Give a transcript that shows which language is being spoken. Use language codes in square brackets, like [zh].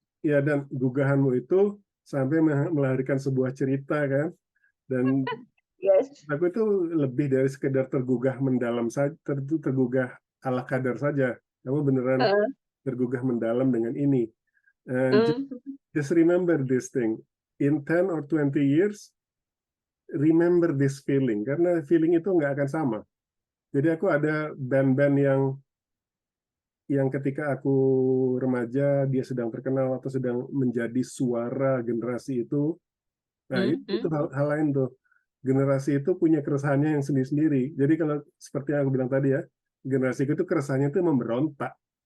[id] Ya, dan gugahanmu itu sampai melahirkan sebuah cerita kan. Dan [en] Yes. [id] aku itu lebih dari sekedar tergugah mendalam saja, tergugah ala kadar saja. Kamu beneran Heeh. tergugah mendalam dengan ini. [en] And Hmm. just remember this thing. In 10 or 20 years, remember this feeling. [id] Karena feeling itu nggak akan sama. Jadi aku ada band-band yang ketika aku remaja, dia sedang terkenal atau sedang menjadi suara generasi itu. Nah, Hmm. itu hal lain tuh. Generasi itu punya keresahannya yang sendiri-sendiri. Jadi kalau seperti yang aku bilang tadi ya, generasi itu keresahannya itu memberontak.